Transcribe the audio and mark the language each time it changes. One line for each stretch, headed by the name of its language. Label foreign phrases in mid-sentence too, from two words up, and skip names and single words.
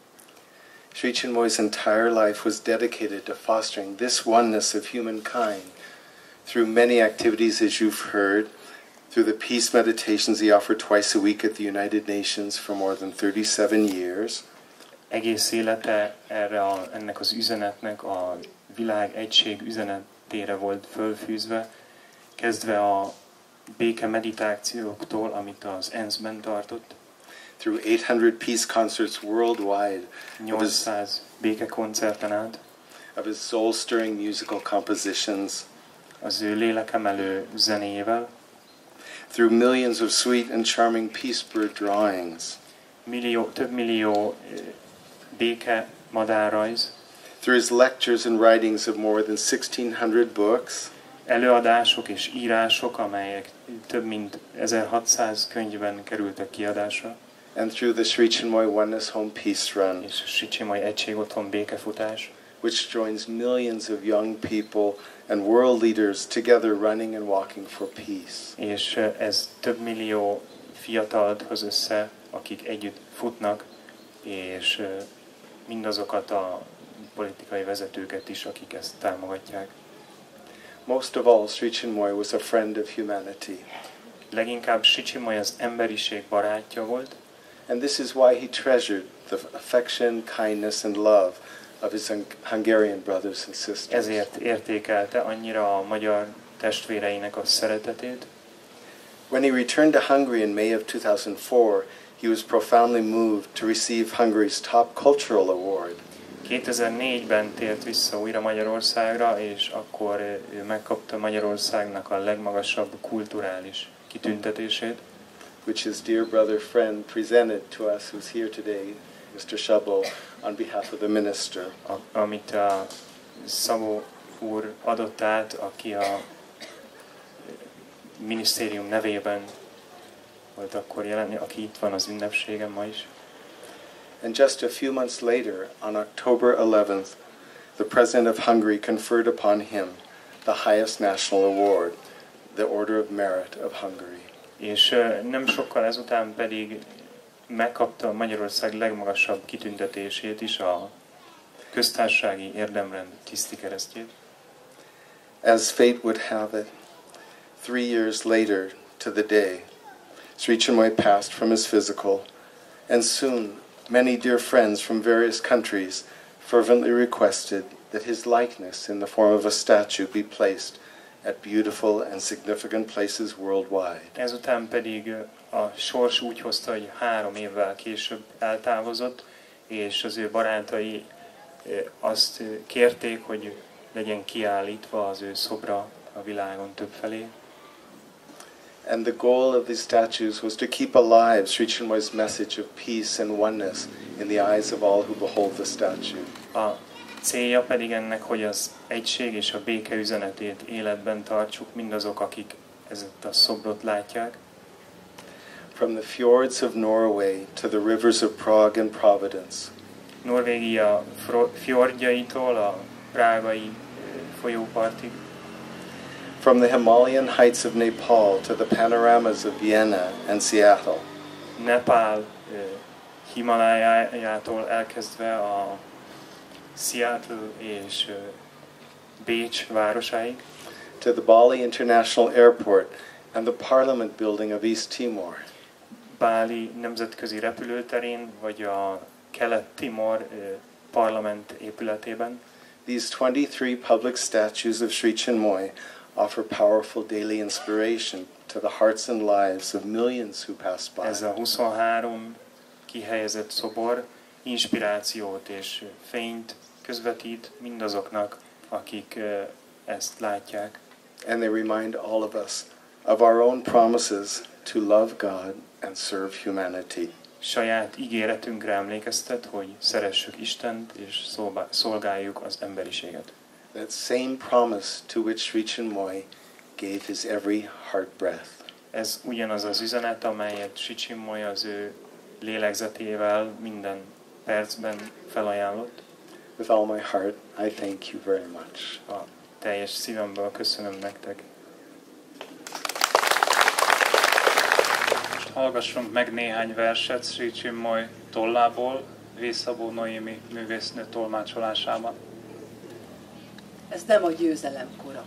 English: Sri Chinmoy's entire life was dedicated to fostering this oneness of humankind through many activities, as you've heard, through the peace meditations he offered twice a week at the United Nations for more than 37 years.
Hungarian: Egész élete ennek az üzenetnek, a világ egység üzenetére volt fölfűzve, kezdve a béke meditációktól, amit az ENSZ-ben tartott.
English: Through 800 peace concerts worldwide,
Hungarian: 800 békekoncerten át,
English: of his soul-stirring musical compositions,
Hungarian: az ő lélekemelő zenéjével,
English: through millions of sweet and charming peace bird drawings,
Hungarian: több millió béke madárrajz,
English: through his lectures and writings of more than 1,600 books,
Hungarian: előadások és írások, amelyek több mint 1600 könyvben kerültek kiadásra,
English: and through the Sri Chinmoy Oneness Home Peace Run,
Hungarian: és a Sri Chinmoy Egység Otthon békefutás,
English: which joins millions of young people and world leaders together running and walking for peace.
Hungarian: és ez több millió fiatalt hoz össze, akik együtt futnak, és mindazokat a politikai vezetőket is, akik ezt támogatják.
English: Most of all, Sri Chinmoy was a friend of humanity.
Hungarian: Leginkább Sri Chinmoy az emberiség barátja volt,
English: And this is why he treasured the affection, kindness and love of his Hungarian brothers and sisters.
Hungarian: ezért értékelte annyira a magyar testvéreinek a szeretetét.
English: When he returned to Hungary in May of 2004, he was profoundly moved to receive Hungary's top cultural award.
Hungarian: 2004-ben tért vissza újra Magyarországra, és akkor ő megkapta Magyarországnak a legmagasabb kulturális kitüntetését,
English: which his dear brother friend presented to us, who's here today, Mr. Szabó, on behalf of the minister.
Hungarian: Amit a Szabó úr adott át, aki a minisztérium nevében volt akkor jelen, aki itt van az ünnepségen ma is.
English: And just a few months later, on October 11th, the President of Hungary conferred upon him the highest national award, the Order of Merit of Hungary.
Hungarian: És nem sokkal ezután pedig megkapta Magyarország legmagasabb kitüntetését is, a köztársasági érdemrend tisztikeresztjét.
English: As fate would have it, 3 years later to the day, Sri Chinmoy passed from his physical, and soon many dear friends from various countries fervently requested that his likeness in the form of a statue be placed at beautiful and significant places worldwide.
Hungarian: Ezután pedig a sors úgy hozta, hogy 3 évvel később eltávozott, és az ő barátai azt kérték, hogy legyen kiállítva az ő szobra a világon többfelé.
English: And the goal of these statues was to keep alive Sri Chinmoy's message of peace and oneness in the eyes of all who behold the statue.
Hungarian: A célja pedig ennek, hogy az egység és a béke üzenetét életben tartsuk mindazok, akik ezt a szobrot látják.
English: From the fjords of Norway to the rivers of Prague and Providence.
Hungarian: Norvégia fjordjaitól a prágai folyópartig.
English: From the Himalayan heights of Nepal to the panoramas of Vienna and Seattle.
Hungarian: Nepál Himalájától elkezdve a Seattle és Bécs városáig.
English: To the Bali International Airport and the Parliament Building of East Timor.
Hungarian: Báli nemzetközi repülőterén, vagy a Kelet-Timor parlament épületében.
English: These 23 public statues of Sri Chinmoy offer powerful daily inspiration to the hearts and lives of millions who pass by.
Hungarian: Ez a 23 kihelyezett szobor inspirációt és fényt közvetít mindazoknak, akik ezt látják.
English: And they remind all of us of our own promises to love God and serve humanity.
Hungarian: Saját ígéretünkre emlékeztet, hogy szeressük Istent és szolgáljuk az emberiséget.
English: That same promise to which Sri Chinmoy gave his every heart breath.
Hungarian: Ez ugyanaz az üzenet, amelyet Sri Chinmoy az ő lélegzetével minden percben felajánlott.
English: With all my heart, I thank you very much.
Hungarian: A teljes szívemből köszönöm nektek. Most hallgassunk meg néhány verset Sri Chinmoy tollából, Szabó Noémi művésznő tolmácsolásában. Ez nem a győzelem kora.